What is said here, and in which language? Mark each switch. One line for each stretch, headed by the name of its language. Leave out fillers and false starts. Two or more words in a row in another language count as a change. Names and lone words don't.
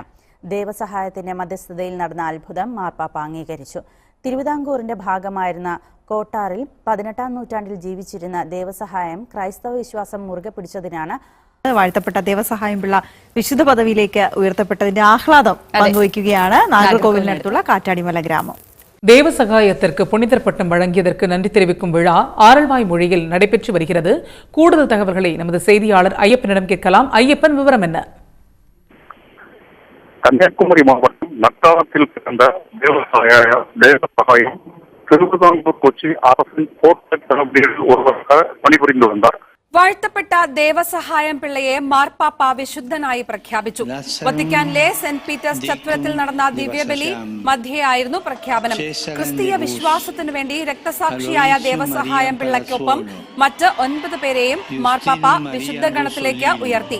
Malayalam: ദേവസഹായത്തിന്റെ മധ്യസ്ഥതയിൽ നടന്ന അത്ഭുതം മാർപ്പാപ്പ അംഗീകരിച്ചു. തിരുവിതാംകൂറിന്റെ ഭാഗമായിരുന്ന കോട്ടാറിൽ 18-ാം നൂറ്റാണ്ടിൽ ജീവിച്ചിരുന്ന ദേവസഹായം ക്രൈസ്തവ വിശ്വാസം മുറുകെ പിടിച്ചതിനാണ് വാഴ്ത്തപ്പെട്ട ദേവസഹായം പിള്ള വിശുദ്ധ പദവിയിലേക്ക് ഉയർത്തപ്പെട്ടതിന്റെ ആഹ്ലാദം പങ്കുവയ്ക്കുകയാണ് നാഗർകോവിലിനടുത്തുള്ള കാറ്റാടിമല ഗ്രാമം.
Tamil: தேவசகாயத்திற்கு புனிதர் பட்டம் வழங்கியதற்கு நன்றி தெரிவிக்கும் விழா ஆரல்வாய் மொழியில் நடைபெற்று வருகிறது. கூடுதல் தகவல்களை நமது செய்தியாளர் ஐயப்பனிடம் கேட்கலாம். ஐயப்பன், விவரம் என்ன? கன்னியாகுமரி மாவட்டம் நத்தாரத்தில் பிறந்த தேவசகாயம் திருவிதாங்கூர் கொச்சி அரசின் போர்ட் தளபதிகளில் ஒருவராக பணிபுரிந்து வந்தார்.
Malayalam: വാഴ്ത്തപ്പെട്ട ദേവസഹായം പിള്ളയെ മാർപ്പാപ്പ വിശുദ്ധനായി പ്രഖ്യാപിച്ചു. വത്തിക്കാനിലെ സെന്റ് പീറ്റേഴ്സ് ചത്വരത്തിൽ നടന്ന ദിവ്യബലി മധ്യയായിരുന്നു പ്രഖ്യാപനം. ക്രിസ്തീയ വിശ്വാസത്തിനു വേണ്ടി രക്തസാക്ഷിയായ ദേവസഹായം പിള്ളയ്ക്കൊപ്പം മറ്റ് 9 പേരെയും മാർപ്പാപ്പ വിശുദ്ധ ഗണത്തിലേക്ക് ഉയർത്തി.